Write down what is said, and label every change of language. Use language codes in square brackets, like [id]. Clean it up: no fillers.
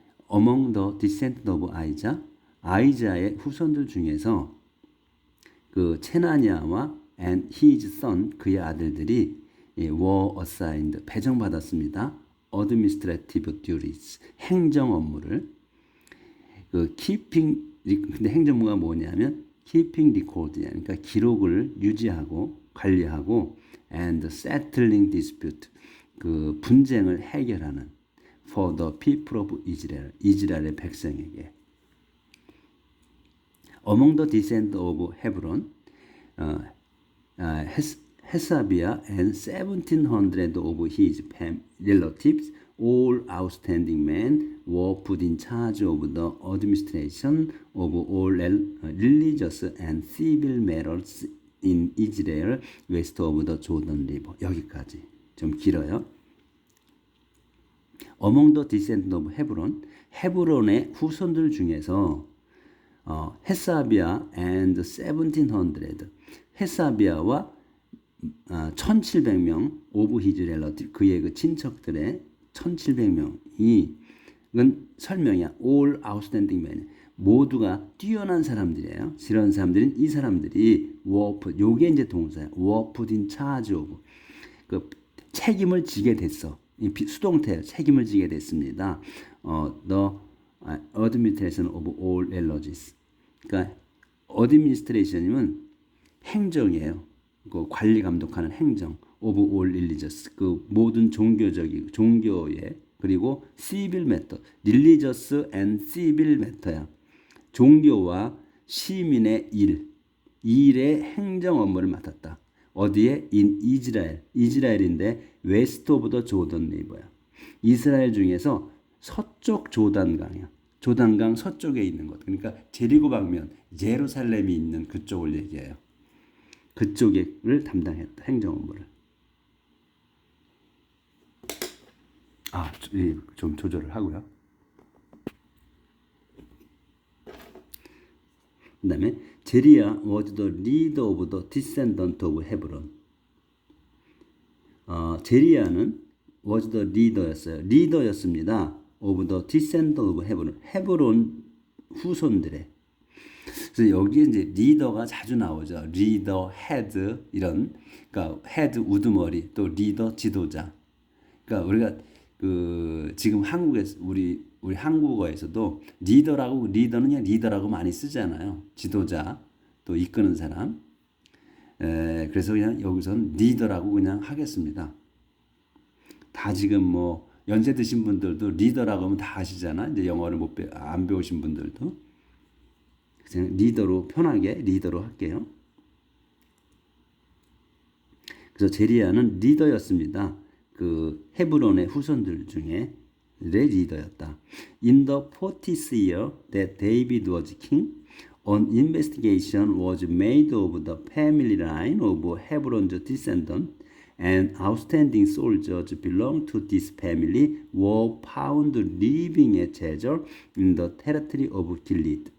[en] Among the descendants of Isaac, [ko] 아이자의 후손들 중에서 그 체나냐와 [en] and his son, [ko] 그의 아들들이 [en] were assigned, [ko] 배정받았습니다. [en] administrative duties, [ko] 행정 업무를. 근데 행정부가 뭐냐면 [en] keeping record, [ko] 그러니까 기록을 유지하고 관리하고, [en] and settling dispute, [ko] 그 분쟁을 해결하는, [en] for the people of Israel, [ko] 이스라엘의 백성에게. [en] Among the descendants of Hebron, Hesabiah and 1700 of his relatives, all outstanding men, were put in charge of the administration of all religious and civil matters in Israel west of the Jordan River. [ko] 여기까지. 좀 길어요. [en] Among the descendants of Hebron, [ko] 헤브론의 후손들 중에서 헤사비아 [en] and 1700, [ko] 헤사비아와 1700명 [en] of his relative, [ko] 그의 그 친척들의 1700명이, 이건 설명이야. [en] all outstanding men, [ko] 모두가 뛰어난 사람들이에요. 이런 사람들은 이 사람들이 [en] were put, [ko] 요게 이제 동사야. [en] were put in charge of, [ko] 그 책임을 지게 됐어. 수동태 책임을 지게 됐습니다. [en] the administration of all religions. [ko] 그러니까 administration이면 행정이에요. 그 관리 감독하는 행정. [en] of all religious, [ko] 그 모든 종교의, 그리고 civil matter, [en] religious and civil matter [ko] 야. 종교와 시민의 일의 행정 업무를 맡았다. 어디에? in 이스라엘. 이스라엘인데 [en] west of the Jordan River [ko] 야. 이스라엘 중에서 서쪽 조단강이야. 조단강 서쪽에 있는 것. 그러니까 제리고 방면, 예루살렘이 있는 그쪽을 얘기해요. 그쪽을 담당했다. 행정 업무를. 좀 조절을 하고요. 그 다음에 제리야 [en] was the leader of the descendant of Hebron. [ko] 제리야는 [en] was the leader였어요. [ko] 리더였습니다. [en] of the descendant of Hebron. [ko] 헤브론 후손들의. 그래서 여기에 이제 리더가 자주 나오죠. 리더, 헤드 이런 그러니까 헤드 우두머리 또 리더 지도자. 그러니까 우리가 그 지금 한국에서 우리 한국어에서도 리더는 그냥 리더라고 많이 쓰잖아요. 지도자 또 이끄는 사람. 그래서 그냥 여기서는 리더라고 그냥 하겠습니다. 다 지금 뭐 연세 드신 분들도 리더라고 하면 다 아시잖아. 이제 영어를 안 배우신 분들도 그냥 리더로 편하게 리더로 할게요. 그래서 제리야는 리더였습니다. 그 헤브론의 후손들 중에 리더였다. [en] In the 40th year that David was king, an investigation was made of the family line of Hebron's descendants, and outstanding soldiers belonging to this family were found living at Jezer in the territory of Gilead.